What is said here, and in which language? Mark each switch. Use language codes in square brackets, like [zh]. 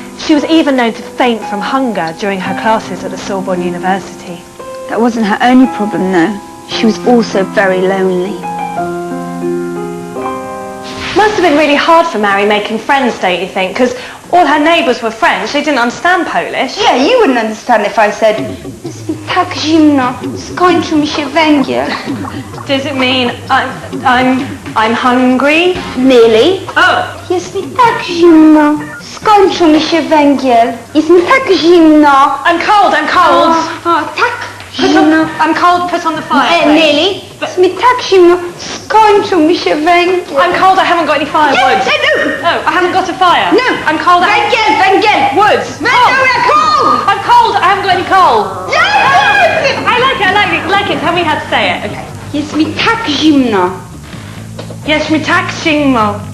[en] She was even known to faint from hunger during her classes at the Sorbonne University. That wasn't her only problem, though. She was also very lonely. Must have been really hard for Marie making friends, don't you think? Because all her neighbours were French. They didn't understand Polish. Yeah, you wouldn't understand if I said, [pl] jest mi tak zimno, skończył mi się węgiel. [en] Does it mean I'm hungry? Nearly. Oh. [pl] Jest mi tak zimno, skończył mi się węgiel. Jest mi tak zimno. [en] I'm cold. [pl] Tak [en] Put [pl] zimno. [en] on, I'm cold, put on the fire. Nearly. [pl] Jest mi tak zimno, skończył mi się węgiel. [en] I'm cold, I haven't got any firewood. No. Oh, I haven't got a fire. No. I'm cold. [pl] Węgiel. [en] Wood. Coal. I'm cold, I haven't got any coal. Yes. I like it. Tell me how to say it. Okay. [pl] Jest mi tak zimno, Jest mi tak zimno.